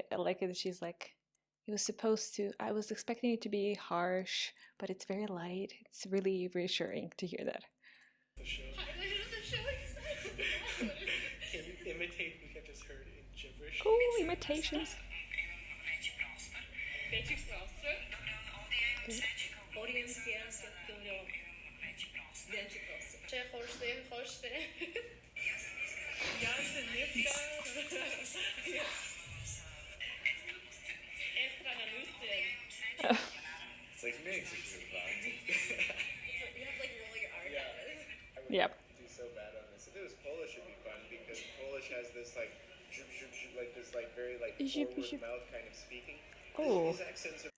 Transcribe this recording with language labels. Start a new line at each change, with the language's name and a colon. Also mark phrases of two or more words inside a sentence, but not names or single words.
English: I like it that she's like, it was supposed to, I was expecting it to be harsh, but it's very light. It's really reassuring to hear that. The show. Highlight of the show is Can you imitate what you just heard in gibberish? Cool, imitations. Većih prostor. Podijem sjenske turo. Veći prostor. Če hošte. Ja se niska. Estrana lusten. It's like makes it too fun. You have like roll your R. Yeah. I would Yep. do so bad on this. If it was Polish, it'd be fun because Polish has this like, like this like very like Zhup, forward zhup. mouth kind of speaking. Oh, These accents are